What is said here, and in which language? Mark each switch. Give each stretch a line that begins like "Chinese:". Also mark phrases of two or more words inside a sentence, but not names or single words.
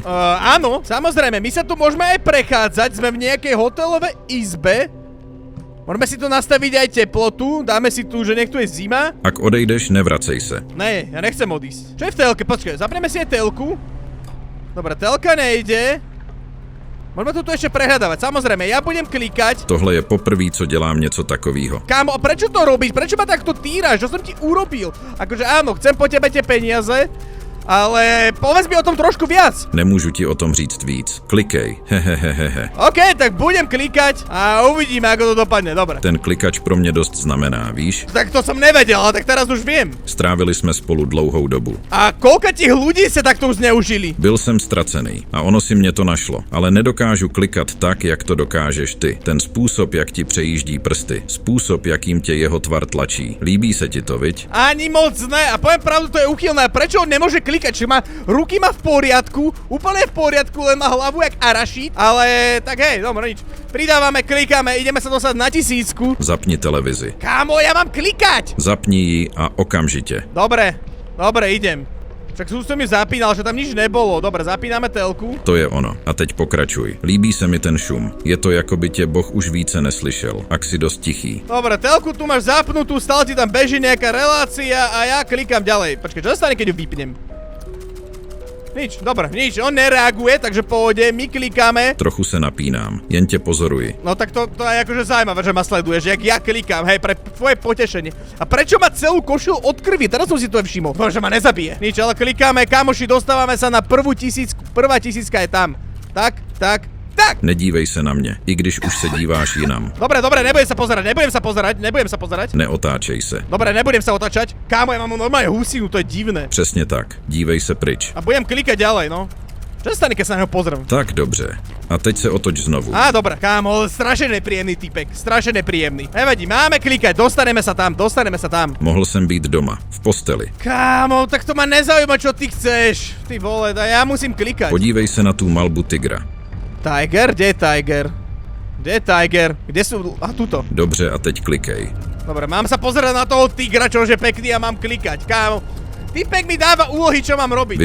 Slovak: Áno, samozrejme, my sa tu môžeme aj prechádzať, sme v nejakej hotelovej izbe. Môžeme si tu nastaviť aj teplotu, dáme si tu, že nech tu je zima.
Czech: Ak odejdeš, nevracej se.
Slovak: Ne, ja nechcem odísť. Čo je v telke? Počkaj, zapneme si aj telku. Dobre, telka nejde. Môžeme tu ešte prehľadávať. Samozrejme, ja budem klikať.
Czech: Tohle je poprvý, co dělám něco takovýho.
Slovak: Kámo, a prečo to robíš? Prečo ma takto týraš? Čo som ti urobil? Akože áno, chcem po tebe tie peniaze, ale povedz mi o tom trošku viac.
Czech: Nemůžu ti o tom říct víc. Klikej. Hehehehe.
Slovak: OK, tak budem klikať a uvidíme, ako to dopadne. Dobre.
Czech: Ten klikač pro mě dost znamená, víš?
Slovak: Tak to som nevedel, ale tak teraz už viem.
Czech: Strávili jsme spolu dlouhou dobu.
Slovak: A koľko tých ľudí sa takto zneužili?
Czech: Byl jsem ztracený a ono si mě to našlo, ale nedokážu klikat tak, jak to dokážeš ty. Ten způsob, jak ti přejíždí prsty, způsob, jakým tě jeho tvar tlačí. Líbí se ti to, viď? Ani moc ne.
Slovak: A poviem pravdu, to je úchylné. Prečo on nemôže klikať? Čiže má ruky má v poriadku, úplne v poriadku, len má hlavu jak arašit. Ale tak hej, dobre, nič. Pridávame, klikáme, ideme sa dostať na 1000.
Czech: Zapni televizi.
Slovak: Kámo, ja mám klikať!
Czech: Zapni ji a okamžitě.
Slovak: Dobre, idem. Však sústo mi zapínal, že tam nič nebolo. Dobre, zapíname telku.
Czech: To je ono. A teď pokračuj. Líbí se mi ten šum. Je to, jako by tě Boh už více neslyšel. Ak si dost tichý.
Slovak: Dobre, telku tu máš zapnutú, stále ti tam beží nejaká relácia a ja klikám ďalej. Počkaj, čo sa stane, keď ju vypnem? Nič, dobre, nič, on nereaguje, takže pôjde, my klikáme.
Czech: Trochu se napínám. Jen tě pozoruji.
Slovak: No tak to je akože zaujímavé, že ma sleduješ, jak ja klikám, hej, pre tvoje potešenie. A prečo má celú košelu od krvi? Teraz som si to všimol. Bože, ma nezabije. Nič, ale klikáme, kamoši, dostávame sa na prvú 1000, prvá 1000 je tam. Tak.
Czech: Nedívej se na mě, i když už se díváš jinam.
Slovak: Dobre, nebudem sa pozerať.
Czech: Neotáčej se.
Slovak: Dobre, nebudem sa otáčať. Kámo, ja mám normálne husinu, to je divné.
Czech: Přesně tak. Dívej se pryč.
Slovak: A budem klikať ďalej, no. Čo sa stane, keď sa na neho pozriem?
Czech: Tak dobře. A teď se otoč znovu.
Slovak: Á, dobre, kámo, strašne nepríjemný typek, strašne nepríjemný. Nevadí, máme klikať, dostaneme sa tam.
Czech: Mohl jsem být doma, v posteli.
Slovak: Kámo, tak to ma nezaujíma, čo ty chceš. Ty vole, ja musím klikať.
Czech: Podívej se na tú malbu tigra.
Slovak: Tiger? Kde je Tiger? Kde sú? A tuto.
Czech: Dobře, a teď klikej.
Slovak: Dobre, mám sa pozerať na toho tigra, čože pekný a mám klikať. Kámo, Typek mi dáva úlohy, čo mám robiť.